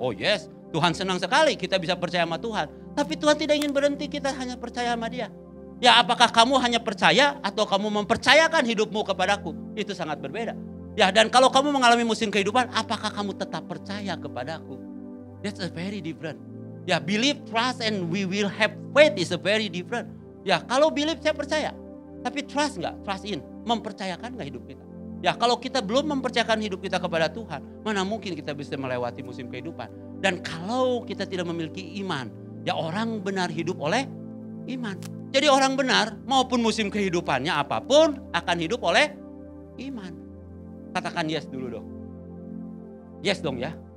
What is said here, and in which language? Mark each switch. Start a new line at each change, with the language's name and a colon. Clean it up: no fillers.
English: Oh yes,
Indonesian: Tuhan senang sekali kita bisa percaya sama Tuhan. Tapi Tuhan tidak ingin berhenti kita hanya percaya sama Dia. Ya apakah kamu hanya percaya atau kamu mempercayakan hidupmu kepadaku? Itu sangat berbeda. Ya dan kalau kamu mengalami musim kehidupan, apakah kamu tetap percaya kepadaku?
English: That's a very different. Ya believe, trust and we will have faith is a very different.
Indonesian: Ya kalau believe saya percaya. Tapi trust enggak?
English: Trust in.
Indonesian: Mempercayakan enggak hidup kita? Ya kalau kita belum mempercayakan hidup kita kepada Tuhan, mana mungkin kita bisa melewati musim kehidupan. Dan kalau kita tidak memiliki iman, ya orang benar hidup oleh iman. Jadi orang benar maupun musim kehidupannya apapun akan hidup oleh iman. Katakan yes dulu dong. Yes dong ya.